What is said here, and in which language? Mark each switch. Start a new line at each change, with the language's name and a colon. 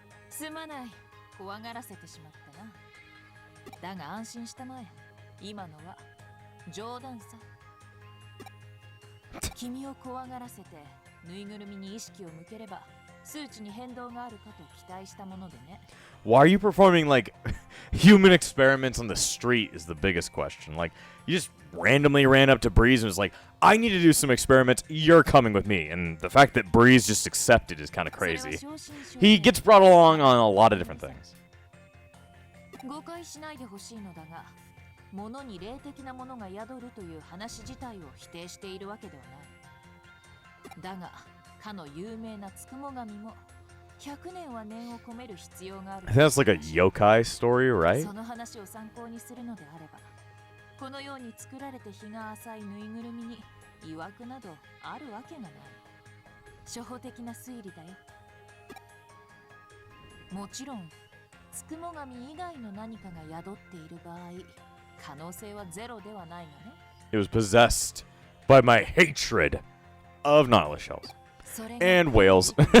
Japanese: すまない、怖がらせてしまったな。だが安心したまえ。今のは冗談さ。君を怖がらせてぬいぐるみに意識を向ければ数値に変動があるかと期待したものでね。
English: Why are you performing like human experiments on the street is the biggest question. Like, you just randomly ran up to Breeze and was like, I need to do some experiments, you're coming with me. And the fact that Breeze just accepted is kind of crazy. He gets brought along on a lot of different things.
Japanese: 誤解しないでほしいのだが、物に霊的なものが宿るという話自体を否定しているわけではない。だが、かの有名なつくも神も100年は念を込める必要がある。
English: I think that's like a yokai story, right?
Japanese: その話を参考にするのであれば、このように作られて日が浅いぬいぐるみに曰くなどあるわけがない。初歩的な推理だよ。もちろん、つくも神以外の何かが宿っている場合、可能性はゼロではないがね。
English: It was possessed by my hatred of nautilus shells and whales.